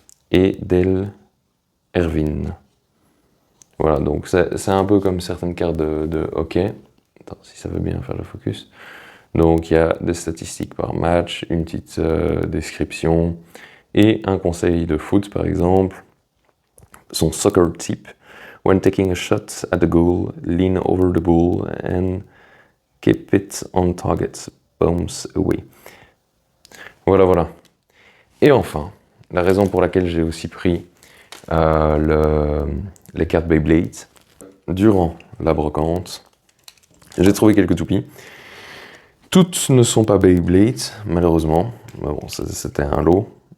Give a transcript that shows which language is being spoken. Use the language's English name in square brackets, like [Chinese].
[French] et Del Erwin. Voilà, donc c'est un peu comme certaines cartes de hockey. Attends, si ça veut bien faire le focus. Donc il y a des statistiques par match, une petite description et un conseil de foot par exemple. Son [English] soccer tip: when taking a shot at the goal, lean over the ball and keep it on target, bounce away. [French] Voilà, voilà. Et enfin, la raison pour laquelle j'ai aussi pris les cartes Beyblade, durant la brocante, j'ai trouvé quelques toupies. Toutes ne sont pas Beyblade, malheureusement. Mais bon, c'était un lot.